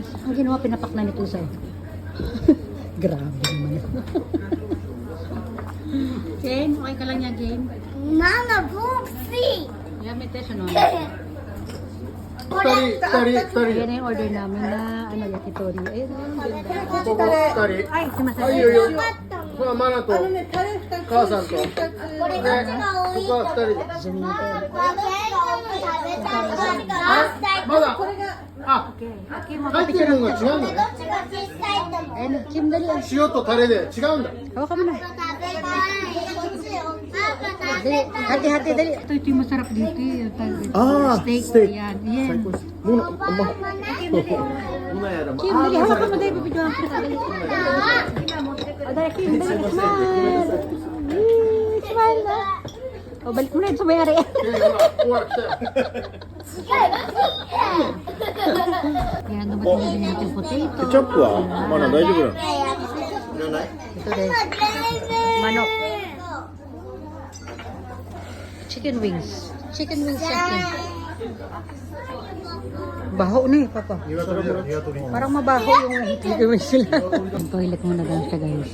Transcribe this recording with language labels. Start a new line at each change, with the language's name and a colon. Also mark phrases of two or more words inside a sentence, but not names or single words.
Filipino: Ang ginawa, pinapak na nito sa grabe naman. Jane, okay ka lang yan, Jane? Mama, Boopsy! Yan, may test ano.
Japanese: 二人
Filipino: Yan na yung order namin na ano, yakitori. Ayun, ganda.
Japanese: ここ二人
Filipino: Ay, si Masaya.
Japanese: いいよいいよこれはマナと母さんとでここは二人で
Filipino: Zoom natin.
Japanese: まだあ
English: Okay. Okay,
Japanese: 入ってるのが違うんだね
Filipino: Ayun, Kim, dali ah.
Japanese: 塩とタレで違うんだ
Filipino: Hawa ka muna. Dali, hati-hati, dali. Ito yung masarap dito. Steak. Ayan, ayan.
Japanese: ものあんま
Filipino: Kim, dali, hawa ka mo dali. Bibidyohan ko na dali. Dali, Kim, dali. Smile. Smile na. O, balik mo na yun sa mayari.
Japanese: ほら来たよ
Filipino: Ayan, dumating na din natin potato.
Japanese: ケチャップはマナ大丈夫なのいらない
Filipino: Ito din. Manok.
English: Chicken wings. Chicken wings
Filipino: siya. Baho na eh, Papa. Parang mabaho yung
English: chicken wings
Filipino: sila. Yung toilet muna daw siya, guys.